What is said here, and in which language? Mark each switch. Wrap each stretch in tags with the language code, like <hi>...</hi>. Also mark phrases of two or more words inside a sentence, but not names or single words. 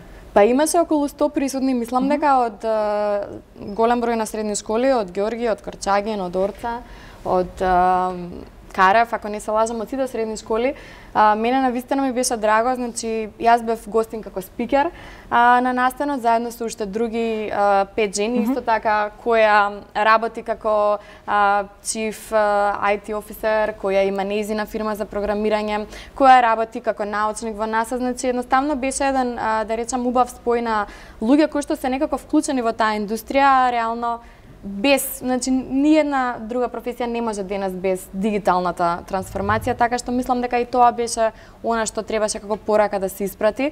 <mk>Па имаше околу 100 присутни, мислам дека од голем број на средни школи, од Георги, од Корчагин, од Орца, од карав, ако не се лажам, од сите средни школи. Мене навистина ми беше драго, значи јас бев гостин како спикер на настанот заедно со уште други 5 жени, исто така која работи како</mk> <en>chief IT officer,</en> <mk>која има нејзина фирма за програмирање, која работи како научник во НАСА, значи едноставно беше еден да речам убав спој на луѓе кои што се некако вклучени во таа индустрија, реално без, значи ниедна друга професија не може денес без дигиталната трансформација, така што мислам дека и тоа беше она што требаше како порака да се испрати.</mk>